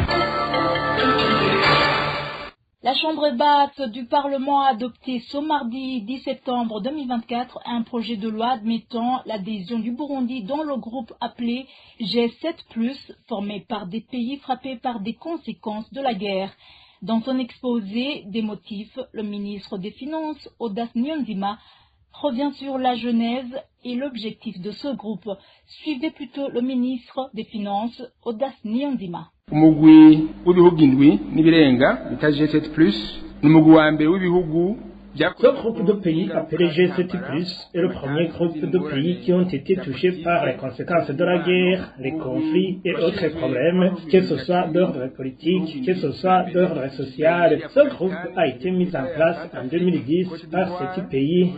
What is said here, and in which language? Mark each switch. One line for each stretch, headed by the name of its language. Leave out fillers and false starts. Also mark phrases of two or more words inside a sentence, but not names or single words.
French: La Chambre basse du Parlement a adopté ce mardi 10 septembre 2024 un projet de loi admettant l'adhésion du Burundi dans le groupe appelé G7+, formé par des pays frappés par des conséquences de la guerre. Dans son exposé des motifs, le ministre des Finances, Audace Niyonzima, revient sur la genèse et l'objectif de ce groupe. Suivez plutôt le ministre des Finances, Audace Niyonzima.
Rundi: Umugwi w'ibihugu indwi n'ibirenga bita G7+ n'umugwi wa mbere w'ibihugu.
French: Ce groupe de pays appelé G7+ est le premier groupe de pays qui ont été touchés par les conséquences de la guerre, les conflits et autres problèmes, que ce soit d'ordre politique, que ce soit d'ordre social. Ce groupe a été mis en place en 2010 par 7 pays.